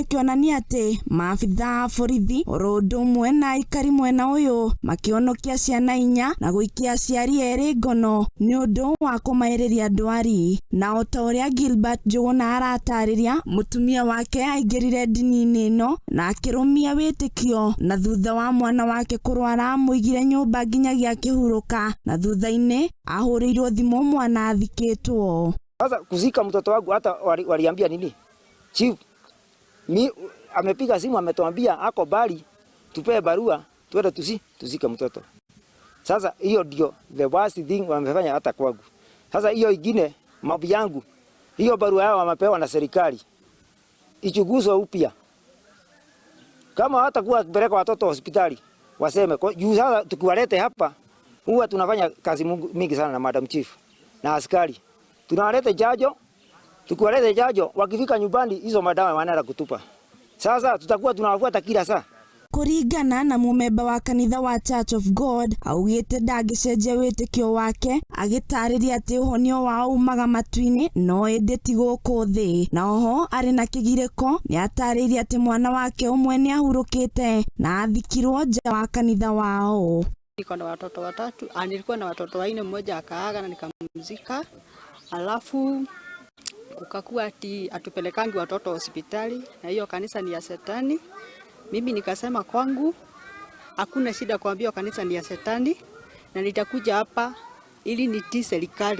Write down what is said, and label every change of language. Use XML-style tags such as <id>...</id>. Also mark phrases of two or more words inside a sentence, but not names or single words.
<ki>ikĩonania ati maabitha a borithi oro ũndũ ũmwe na aikari mwena ũyũ makĩonokia ciana 4 na gũikia aciari 2 ngono ni ũndũ wa kũmaĩrĩria ndwari na otaúria Gilbert Njũgũna aratarĩria mutumia wake aingĩrire ndini-inĩ ĩno na akĩrũmia wĩtĩkio na thutha wa mwana wake kũrwara mũigire nyũmba nginyagia akĩhurũka na thutha-inĩ ahũrĩirwo thimũ mwana athikĩtwo.</ki> <sw>Sasa kuzika mtoto wangu hata waliambia nini? Chief amepiga simu ametuambia ako bali tupe barua tuende tuzike mtoto. Sasa hiyo ndio</sw> <en>the worst thing</en> <sw>wamefanya hata kwangu. Sasa hiyo ingine mabi yangu hiyo barua yao wamepewa na serikali ichunguzwe upya. Kama hatakuwa kupeleka watoto hospitali waseme juu sasa tukiwalete hapa huwa tunafanya kazi mingi sana na Madam Chief na askari. Tunawalete jajo, tukiwalete jajo wakifika nyumbani hizo madawa wanaenda kutupa. Sasa tutakuwa tunawafuata kila saa.</sw> <ki>Kuringana na mumemba wa kanitha wa Church of God augite ndangĩcenjia wĩtĩkio wake agĩtarĩria atĩ ũhonio wao umaga matu-inĩ no ĩndĩ ti gũkũ thĩ na oho arĩ na kĩgirĩko nĩ atarĩirie atĩ mwana wake ũmwe nĩ ahurũkĩte na athikirwo nja wa kanitha wao.</ki> <sw>Niko na watoto 3, nilikuwa na watoto 4, mmoja akaaga na nikamzika. Alafu kukakuwa ati atupelekangi watoto hospitali na hiyo kanisa ni ya Shetani. Mimi nikasema kwangu hakuna shida kuambia kanisa ni ya Shetani na nitakuja hapa ili nitii serikali.</sw>